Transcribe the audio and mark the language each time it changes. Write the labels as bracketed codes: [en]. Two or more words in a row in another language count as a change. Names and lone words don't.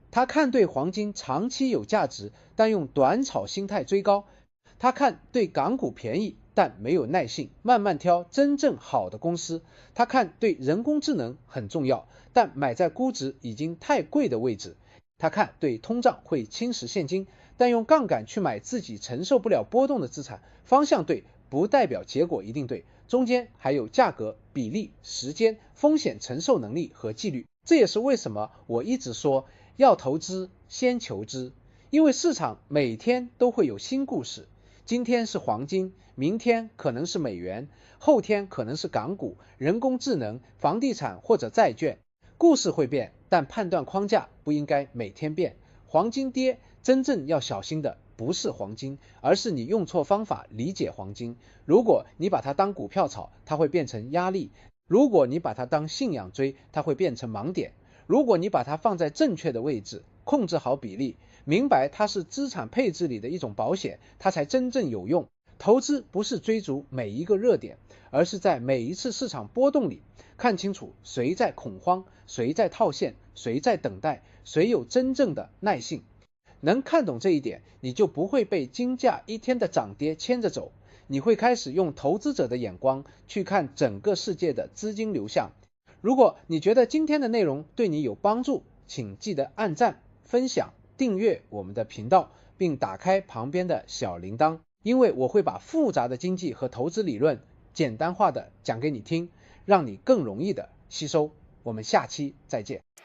[zh] 他看对黄金長期有價值，但用短炒心態追高；他看对港股便宜，但沒有耐性，慢慢挑真正好的公司；他看對人工智能很重要，但買在估值已經太貴的位置；他看對通脹會侵蝕現金，但用槓桿去買自己承受不了波動的資產。方向對不代表結果一定對，中間還有價格、比例、時間、風險承受能力和紀律。這也是為什麼我一直說要投資先求知，因為市場每天都會有新故事。今天是黃金，明天可能是美元，後天可能是港股、人工智能、房地產或者債券。故事会变，但判斷框架不應該每天變。黃金跌，真正要小心的不是黃金，而是你用錯方法理解黄金。如果你把它當股票炒，它會變成壓力；如果你把它當信仰追，它會變成盲點。如果你把它放在正確的位置，控制好比例，明白它是資產配置裡的一種保險，它才真正有用。投資不是追逐每一個熱點，而是在每一次市場波動裡看清楚誰在恐慌，誰在套現，誰在等待，誰有真正的耐性。能看懂這一點，你就不會被金價一天的漲跌牽着走，你會開始用投資者的眼光去看整個世界的資金流向。如果你覺得今天的內容對你有幫助，請記得按讚、分享、訂閱我們的頻道，並打開旁邊的小鈴鐺，因為我會把複雜的經濟和投資理論簡單化的講給你聽，讓你更容易的吸收。我們下期再見。